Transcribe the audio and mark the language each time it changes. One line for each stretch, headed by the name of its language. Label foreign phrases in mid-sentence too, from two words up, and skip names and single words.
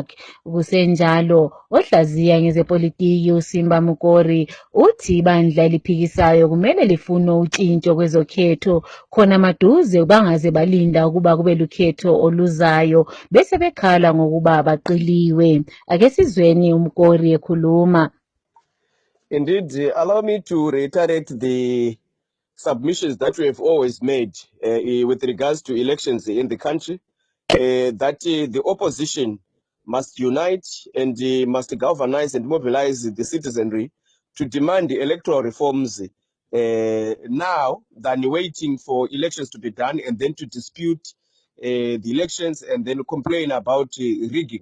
North Ndebele: Kusenjalo, ohlaziya ngezepolitiki uSimba Mukori uthi ibandla eliphikisayo kumele lifune utshintsho kwezokhetho khona maduze bangaze balinda ukuba kube lukhetho oluzayo bese bekhala ngokuba baqiliwe. Ake sizweni uMkori ekhuluma.
English: Indeed, allow me to reiterate the submissions that we have always made with regards to elections in the country, that the opposition must unite and must galvanize and mobilize the citizenry to demand the electoral reforms now than waiting for elections to be done and then to dispute the elections and then complain about rigging.